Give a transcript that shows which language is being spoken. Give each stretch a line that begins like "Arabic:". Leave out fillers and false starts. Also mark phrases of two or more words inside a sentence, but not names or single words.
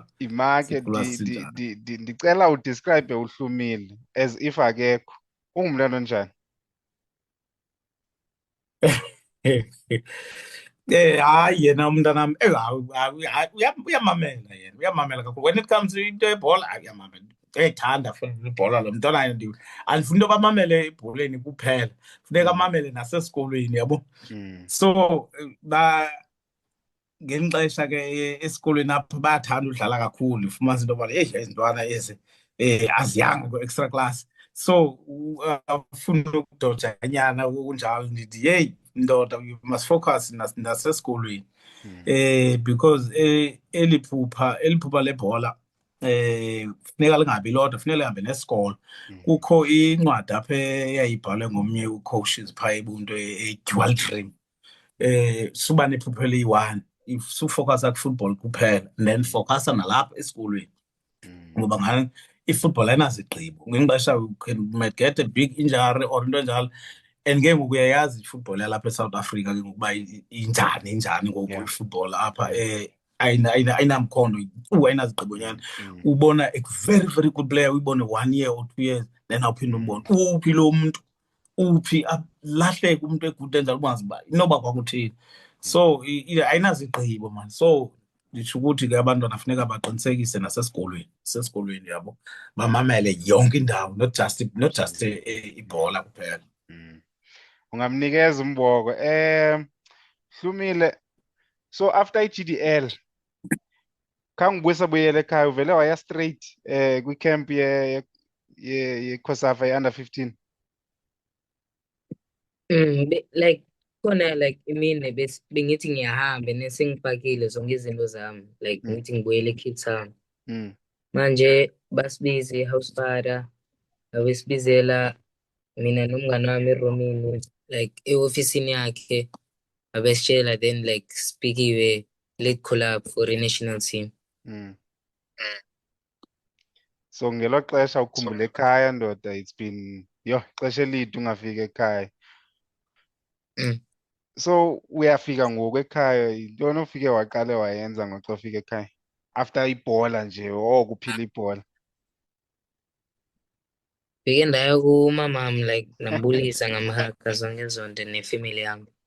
Xhosa: Imake ndicela udescribe uHlumile
English: as if
Xhosa: akekho. Ungumntana onjani? Hayi, yena umntanam uyamamela yena, uyamamela kakhulu.
English: When it comes to
Xhosa: into yebhola, uyamamela, uyayithanda futhi ibhola. Lo mntwana andifuni into bamamele ebholeni kuphela, funeka amamele nasesikolweni, yabo. So ngeli xesha ke esikolweni apha bayathanda udlala kakhulu, ufumanisa into yoba ezi ntwana ezi aziyanga kwi-extra class, so afuna ukudojanyana kunjalo. Ndithi yeyi ndoda,
English: you must focus
Xhosa: nasesikolweni, because eli phupha lebhola funeka lingabi lodwa, funeka lihambe nesikolo. Kukho incwadi apha eyayibhalwe ngomnye ucoaches phaa ebunto e-dual dream, suba nephupha eliyi-one, sufokhasa kwi-football kuphela, then fokhasa nalapha esikolweni, ngoba ngani i-football ayinazigqibo. Ngenye ixesha
English: you might get a big injury or
Xhosa: into enjalo, and ke ngoku uyayazi i-football yalapha eSouth Africa ke ngokuba injani ngoku i-football apha, ayinamkhondo ayinazigqibo nyana. Ubona
English: a very, very good player,
Xhosa: uyibone
English: 1 year or 2 years,
Xhosa: then awuphinde umbone uphi lo mntu, uphi, lahleke umntu egude enjalo, ungazi uba inoba kwakuthini. So ayinazigqibo man. So nditsho ukuthi ke abantwana funeka baqinisekise nasesikolweni, yabo, bamamele yonke indawo,
English: not just
Xhosa: ibhola kuphela. Ungamnikeza umboko. Hlumile, so after i-GDL khangibuyisa buyele ekhaya, uvele waya straight kwi-camp ye-COSAFA ye-under 15?
Zulu: Like khona, like imini bengithi ngiyahamba nesengipakile zonke izinto zami, like ngithi ngibuyele eCape Town. Manje basibize i-house father, abesibizela mina nomngane wami eRomini, like e-ofisini yakhe, abesitshela,
English: then like sipikiwe, let's collab for a national team.
Xhosa: So ngelo xesha ukhumbula ekhaya ndoda,
English: it's been
Xhosa: ixesha elide ungafika ekhaya. So uyafika ngoku ekhaya, yintoni ofike waqale wayenza ngoxa ufika ekhaya after ibhola nje kuphila ibhola? Fike ndaya kumamam like ndambulisa ngamhaka zonke zonke nefamily yam.